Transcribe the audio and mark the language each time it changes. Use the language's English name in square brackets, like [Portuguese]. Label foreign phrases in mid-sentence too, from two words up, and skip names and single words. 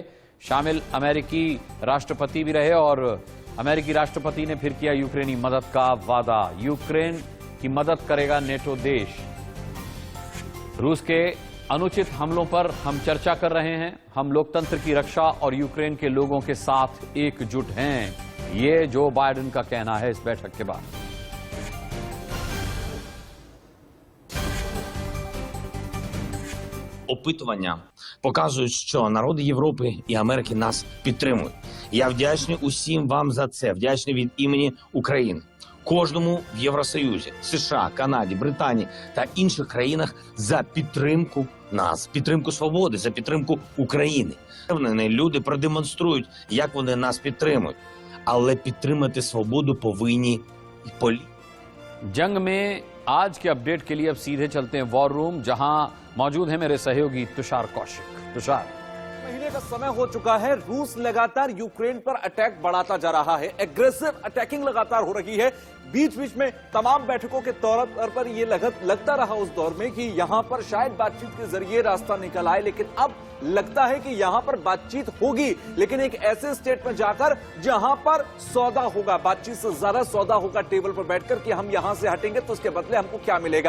[Hindi] शामिल अमेरिकी राष्ट्रपति भी रहे और अमेरिकी राष्ट्रपति ने फिर किया यूक्रेनी मदद का वादा। यूक्रेन की मदद करेगा नेटो देश। रूस के अनुचित हमलों पर हम चर्चा कर रहे हैं। हम लोकतंत्र की रक्षा और यूक्रेन के लोगों के साथ एकजुट हैं। ये जो बाइडेन का कहना है इस बैठक के बाद। [Ukrainian] Опитування показують, що народи Європи і Америки нас підтримують. Я вдячний усім вам за це, вдячний від імені України. Кожному в Євросоюзі, США, Канаді, Британії та інших країнах за підтримку нас, підтримку свободи, за підтримку України. Впевнений, люди продемонструють, як вони нас підтримують. Але підтримати свободу повинні і політики. [Hindi] जंग में आज के अपडेट के लिए अब सीधे चलते हैं [English] war room, [Hindi] जहां मौजूद है मेरे सहयोगी तुषार कौशिक। तुषार, महीने का समय हो चुका है। रूस लगातार यूक्रेन पर अटैक बढ़ाता जा रहा है। [English] aggressive attacking [Hindi] लगातार हो रही है। बीच बीच में तमाम बैठकों के तौर पर यह लगता रहा उस दौर में कि यहां पर शायद बातचीत के जरिए रास्ता निकल आए, लेकिन अब लगता है कि यहां पर बातचीत होगी, लेकिन एक ऐसे स्टेट में जाकर जहां पर सौदा होगा, बातचीत से ज्यादा सौदा होगा टेबल पर बैठकर कि हम यहां से हटेंगे तो उसके बदले हमको क्या मिलेगा।